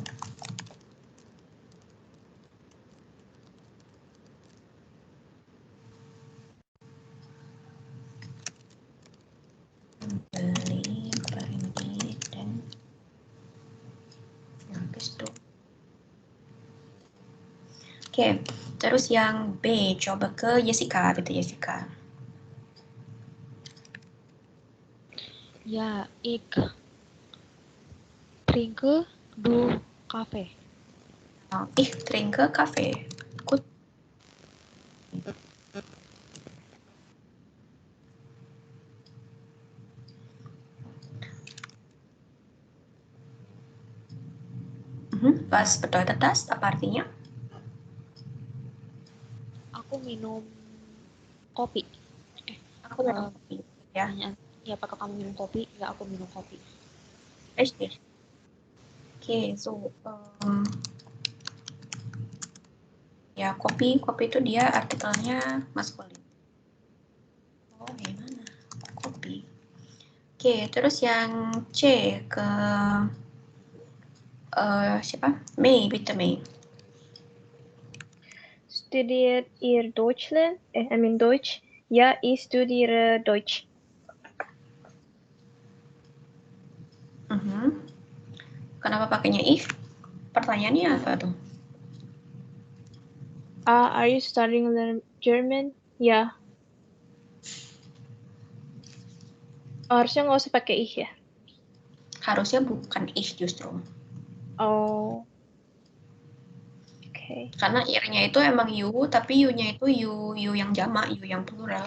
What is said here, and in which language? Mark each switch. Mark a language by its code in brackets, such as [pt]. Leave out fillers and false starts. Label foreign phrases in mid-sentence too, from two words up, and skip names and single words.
[id] Beli, berhenti, dan habis itu. Oke, terus yang B, coba ke Jessica, gitu Jessica. [de] Ja, ik trinke du Kaffee. Ich trinke Kaffee. Gut. Was bedeutet das? [id] Apa artinya? Aku minum kopi. Aku minum kopi. Ya. Ya, apakah kamu minum kopi? Ya, aku minum kopi. [de] Richtig. [id] Oke, so ya kopi itu dia artikelnya maskulin. Oh, gimana? Kopi. Oke, terus yang C ke siapa? May, bitte May. [de] Studiert ihr Deutschland? Deutsch? Ja, ich studiere Deutsch. [id] Kenapa pakainya if? Pertanyaannya apa tuh? [en] Are you studying German? [id] Ya. Harusnya nggak usah pakai ich ya? Harusnya bukan ich justru. Oh. Oke. Karena ir-nya itu emang you, tapi you-nya itu you yang jamak, you yang plural.